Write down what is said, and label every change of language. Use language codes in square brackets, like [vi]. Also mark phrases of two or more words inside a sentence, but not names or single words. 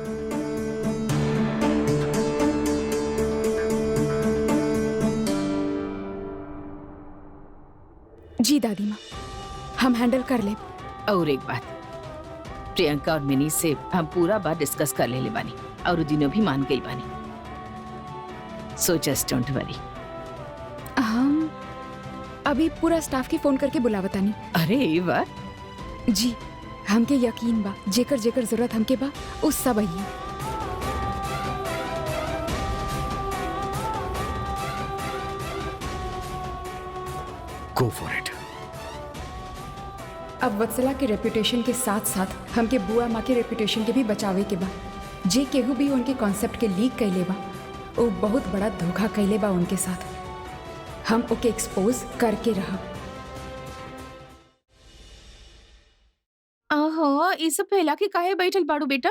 [bho] जी दादी माँ, हम हैंडल कर ले। और एक बात, प्रियंका और मिनी से हम पूरा बात डिस्कस कर ले बानी, और दिनों भी मान गई बानी। [en] So just don't worry. [bho] हम अभी पूरा स्टाफ के फोन करके बुलावतानी। अरे वाह। जी, हमके यकीन बा जेकर जेकर जरूरत हमके बा उस सब आई। [en] Go for it. [bho] अब वत्सला के रेपुटेशन के साथ साथ हमके बुआ माँ के रेपुटेशन के भी बचावे के बा। जे केहू भी उनके कॉन्सेप्ट के लीक कैले बा, वो बहुत बड़ा धोखा कैले बा उनके साथ। हम ओके एक्सपोज करके रहा। आहो, ये सब फैला के काहे बैठल बाड़ू बेटा?